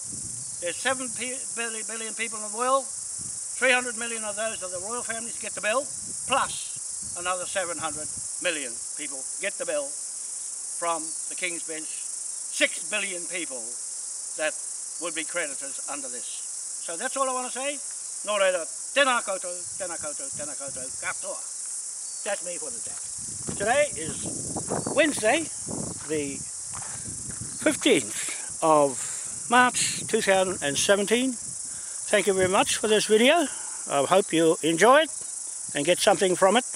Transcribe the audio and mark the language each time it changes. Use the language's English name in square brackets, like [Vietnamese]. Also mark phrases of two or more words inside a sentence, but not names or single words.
[English] There's 7 billion people in the world. 300 million of those of the royal families get the bill, plus another 700 million people get the bill from the King's Bench. 6 billion people that would be creditors under this. So that's all I want to say. [Māori] Nō reira, tēnā koutou, tēnā koutou, tēnā koutou, katoa. [English] That's me for the day. Today is Wednesday, the 15th of March 2017. Thank you very much for this video. I hope you enjoy it and get something from it.